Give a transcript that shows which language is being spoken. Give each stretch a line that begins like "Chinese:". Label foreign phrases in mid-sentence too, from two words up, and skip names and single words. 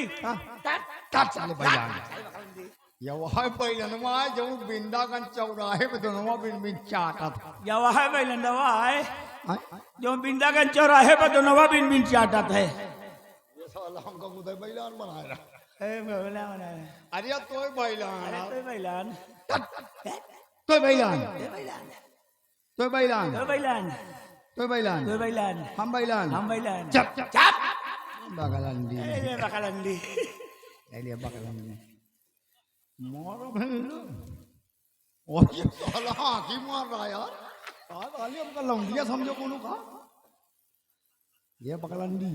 Awadhi: चले बैलान या वहाँ पहिला नवा है जो बिंदागंज चौराहे पे तो नवा बिन बिन चाटा था। या वहाँ पहले नवा है जो बिंदागंज चौराहे पर तो नवा बिन बिन चाटा है। ये साला हमका उधर बैलान बनाया रहा। ए बोला बना अरे तोय बैलान, तो बैलान तोय बैलान, तोय बैलान, तो बैलान तोय बैलान, तो बैलान हम बैलान, हम बैलान चप चप चप बकलंडी ए बकलंडी ले बकलंडी मारो भैलो। और ये साला हाथी मार रहा यार। आज आली हमका लौंडिया समझो कोनो का। ये बकलंडी